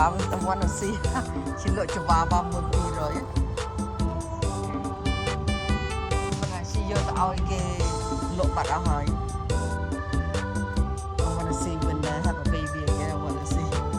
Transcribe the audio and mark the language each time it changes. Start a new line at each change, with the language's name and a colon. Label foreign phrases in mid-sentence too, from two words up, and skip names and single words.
English: I want to see. She look Chihuahua 1-200.
Khmer: មិន she យកទៅឲ្យគេលក់បាត់អស់ហើយ
English: I want to see when they have a baby again. I want to see.